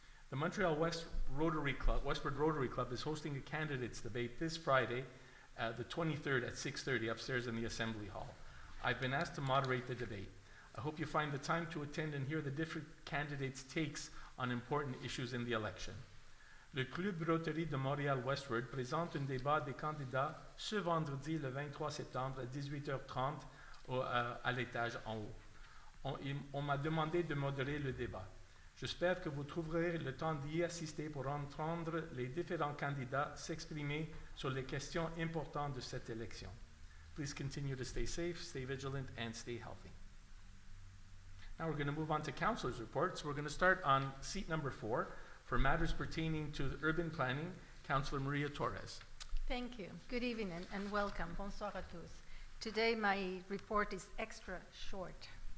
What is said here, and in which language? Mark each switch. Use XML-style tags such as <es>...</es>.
<en>The Montreal-West Westward Rotary Club is hosting a candidates debate this Friday, the 23rd at 6:30 upstairs in the Assembly Hall. I've been asked to moderate the debate. I hope you find the time to attend and hear the different candidates' takes on important issues in the election.</en> <fr>Le Club Rotary de Montréal-Westward présente un débat des candidats ce vendredi, le 23 septembre, à 18h30 à l'étage en haut. On m'a demandé de modérer le débat. J'espère que vous trouverez le temps d'y assister pour entendre les différents candidats s'exprimer sur les questions importantes de cette élection.</fr> <en>Please continue to stay safe, stay vigilant, and stay healthy. Now we're going to move on to councilors' reports. We're going to start on seat number 4 for matters pertaining to urban planning. Councillor Maria Torres. Thank you. Good evening and welcome.</en> <fr>Bonsoir à tous.</fr> <en>Today my report is extra short.</en>